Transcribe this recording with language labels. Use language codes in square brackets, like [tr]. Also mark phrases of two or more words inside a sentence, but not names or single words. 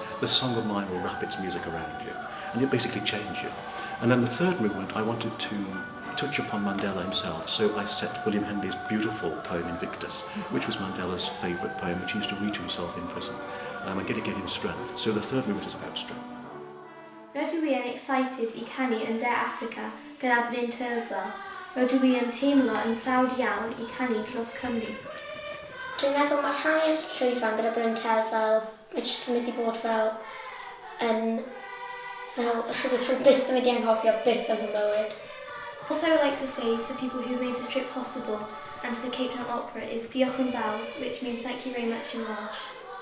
[en] The song of mine will wrap its music around you, and it basically change you. And then the third movement, I wanted to touch upon Mandela himself, so I set William Henley's beautiful poem Invictus, which was Mandela's favourite poem, which he used to read to himself in prison, and get him strength. So the third movement is about strength. [cy] Rydw i yn excited i canu yn De Affrica gyda Bryn Tyrfel. Rydw i yn teimlo yn prawd iawn i canu dros Cymru. Dwi'n meddwl mae rhannu'r llwyfan gyda Bryn Tyrfel, mae jyst yn mynd i bod fel rhywbeth rwy'n byth yn mynd i anghofio byth yn fy mywyd. [en] Also, I would like to say to the people who made this trip possible and to the Cape Town Opera is [cy] diolch yn fawr, [en] which means thank you very much in Welsh.